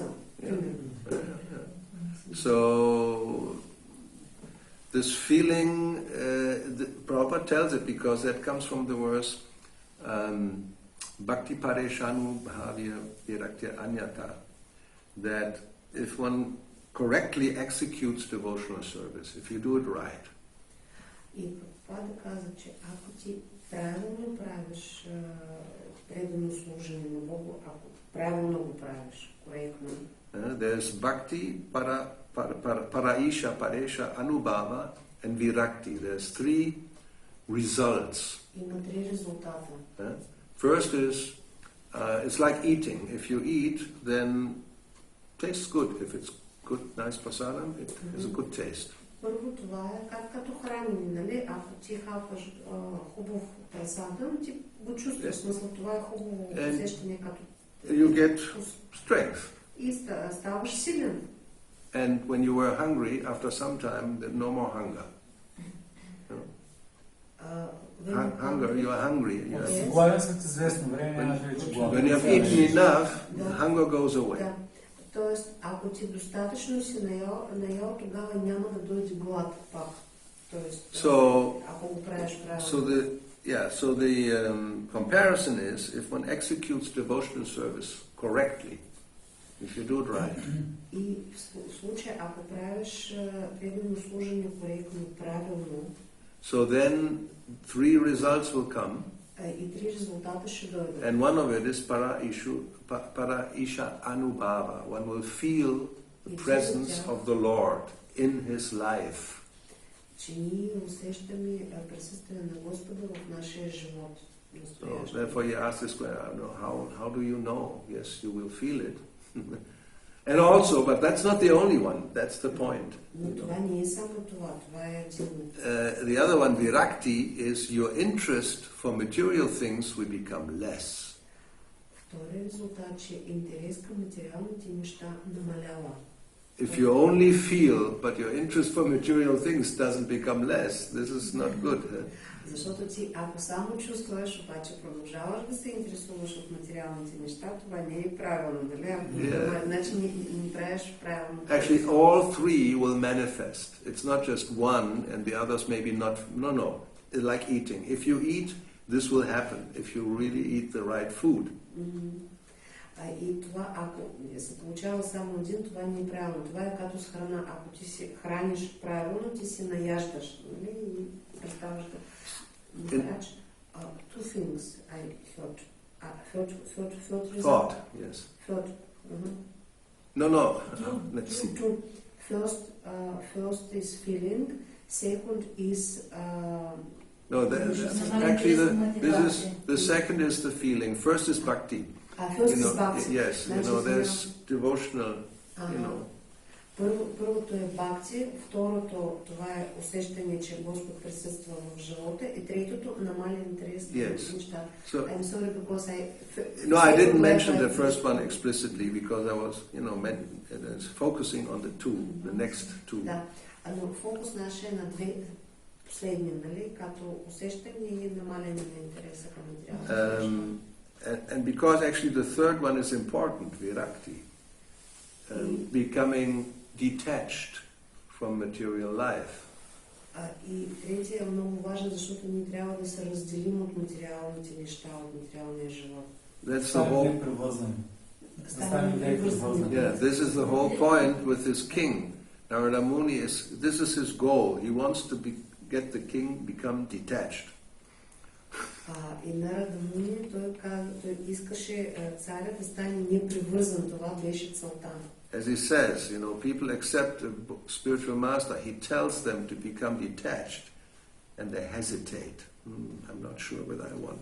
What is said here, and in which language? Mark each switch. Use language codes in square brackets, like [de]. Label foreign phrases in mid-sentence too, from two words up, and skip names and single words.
[bg] Примерно. [en] So, this feeling, Prabhupada tells it because that comes from the verse [sa] Bhakti-yoga bhavya viraktir anyata, [en] that if one correctly executes devotional service, if you do it right. [bg] И Прабхупада каза, че ако ти правилно правиш предано служение на Богу, ако правилно го правиш, коректно. [en] There's bhakti, paraisha, paresha, anubhava, and virakti. There's 3 results. [bg] Има 3 резултата. [en] First is, it's like eating. If you eat, then it tastes good. If it's good, nice prasadam, it has a good taste. [bg] Първо това е като хранене, нали? Ако ти хапваш хубав прасадам, ти го чувстваш. Смисъл, това е хубаво усещане като... [en] You get strength. [bg] И ставаш силен. [en] And when you were hungry, after some time, there's no more hunger. Hunger, you are hungry. Yes. [bg] Гладен след известно време, нямаш вече глад. [en] When you have eaten enough, the hunger goes away. [bg] Да. Тоест, ако ти достатъчно си наял, тогава няма да дойде глад пак. Тоест, ако го правиш правилно. [en] So the comparison is, if one executes devotional service correctly, if you do it right. [bg] И в случай, ако правиш преданно служение коректно, правилно, [en] so then 3 results will come. [bg] И 3 резултата ще дойдат. [en] And one of it is [sa] para isha anubhava. [en] One will feel the presence of the Lord in his life. [bg] Че ние усещаме присъствие на Господа в нашия живот. [en] So therefore you ask this question, how do you know? Yes, you will feel it. And also, but that's not the only one, that's the point. [bg] Но това не е само това, това е един. [en] The other one, virakti, is your interest for material things will become less. [bg] Втори резултат, че интерес към материалните неща намалява. [en] If you only feel, but your interest for material things doesn't become less, this is not good. [bg] Защото ти, ако само чувстваш, обаче продължаваш да се интересуваш от материалните неща, това не е правилно, нали? Значи не правиш правилно. [en] Actually, all 3 will manifest. It's not just one and the others maybe not. No. It's like eating. If you eat, this will happen. If you really eat the right food. [bg] И това, ако се получава само един, това не е правилно. Това е като с храна. Ако ти се храниш правилно, ти се наяждаш. Нали? И представаш да... [en] Two things I thought. Thought, yes. Thought. No. Let's see. First is feeling. Second is... No, actually the second is the feeling. First is bhakti. First is bhakti. Yes, there's devotional, [bg] Първото е бхакти, второто това е усещане, че Господ присъства в живота и третото намален интерес на неща. [en] I'm sorry because I didn't mention the first one explicitly because I was, focusing on the next two. [bg] Да, но фокус наш е на две последни, нали, като усещане и намален на интереса към материалната. [en] And because actually the third one is important, virakti, becoming detached from material life. [bg] И третия е много важен, защото ние трябва да се разделим от материалните неща, от материалния живот. [en] That's the whole. This is the whole point with his king. Narada Muni this is his goal. He wants to get the king become detached. [bg] И Нарада Муни, той искаше царя да стане непривързан. Това беше целта. [en] As he says, people accept a spiritual master. He tells them to become detached, and they hesitate. I'm not sure whether I want.